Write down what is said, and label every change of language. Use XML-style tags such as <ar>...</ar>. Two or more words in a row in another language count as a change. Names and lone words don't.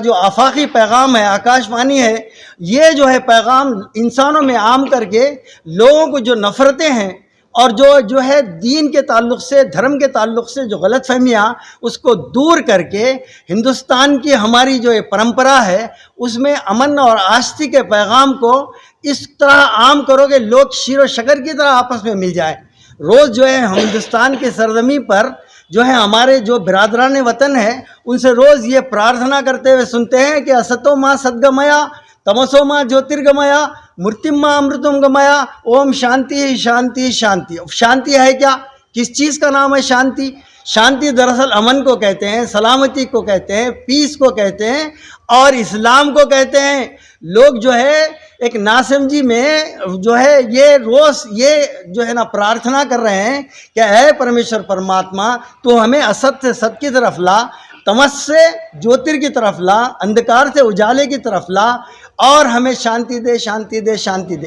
<ur>جو آفاقی پیغام ہے، آکاش وانی ہے، یہ جو ہے پیغام انسانوں میں عام کر کے لوگوں کو جو نفرتیں ہیں اور جو ہے دین کے تعلق سے، دھرم کے تعلق سے جو غلط فہمیاں، اس کو دور کر کے ہندوستان کی ہماری جو یہ پرمپرا ہے اس میں امن اور آشتی کے پیغام کو اس طرح عام کرو کہ لوگ شیر و شکر کی طرح آپس میں مل جائے۔ روز جو ہے ہم ہندوستان کی سرزمین پر جو ہے ہمارے جو برادران وطن ہیں ان سے روز یہ پرارتھنا کرتے ہوئے سنتے ہیں کہ</ur> <sa>असतो मा सद्गमय तमसो मा ज्योतिर्गमय मृत्योर् मा अमृतं गमय ॐ शान्तिः शान्तिः शान्तिः</sa> <ur>شانتی۔ شانتی ہے کیا؟ کس چیز کا نام ہے شانتی؟ شانتی دراصل امن کو کہتے ہیں، سلامتی کو کہتے ہیں، پیس کو کہتے ہیں، اور اسلام کو کہتے ہیں۔ لوگ جو ہے ایک ناسمجھی میں جو ہے یہ روز یہ جو ہے نا پرارتھنا کر رہے ہیں کہ اے پرمیشور پرماتما تو ہمیں اسد سے ست کی طرف لا، تمس سے جوتر کی طرف لا، اندھکار سے اجالے کی طرف لا، اور ہمیں شانتی دے، شانتی دے، شانتی دے۔</ur>